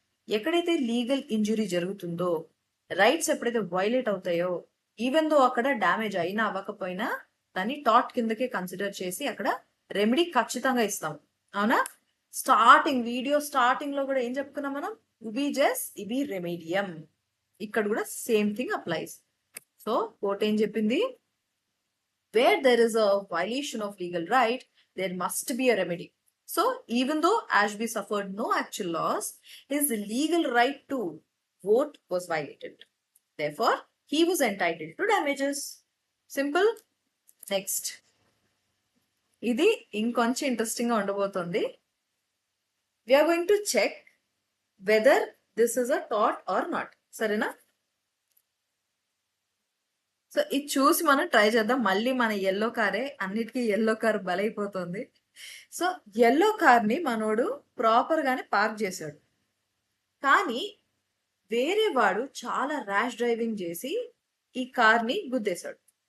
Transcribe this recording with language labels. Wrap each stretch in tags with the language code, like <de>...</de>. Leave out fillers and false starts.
<te>ఎక్కడైతే legal injury జరుగుతుందో, rights ఎప్పుడైతే వైలేట్ అవుతాయో, ఈవెన్ దో అక్కడ డ్యామేజ్ అయినా అవ్వకపోయినా దాన్ని టాట్ కిందకే కన్సిడర్ చేసి అక్కడ రెమెడీ ఖచ్చితంగా ఇస్తాం. అవునా? వీడియో స్టార్టింగ్ లో కూడా ఏం చెప్పుకున్నాం మనం? ఉబి జెస్ ఇబి రెమెడియం. ఇక్కడ కూడా same thing applies. So court ఏం చెప్పింది?</te> <en>Where there is a violation of legal right, there must be a remedy. So even though Ashby suffered no actual loss, his legal right to vote was violated. Therefore, he was entitled to damages. Simple. Next.</en> <te>ఇది ఇంకొంచెం interesting గా ఉండబోతుంది.</te> <en>We are going to check whether this is a tort or not.</en> <te>సరేనా? So ఇది చూసి మనం try చేద్దాం. మళ్ళీ మన ఎల్లో కారే, అన్నిటికీ yellow car బలైపోతుంది. So yellow car ని మనోడు ప్రాపర్ గానే పార్క్ చేశాడు, కానీ వేరే వాడు చాలా ర్యాష్ డ్రైవింగ్ చేసి ఈ కార్ ని గుద్దేశాడు.</te>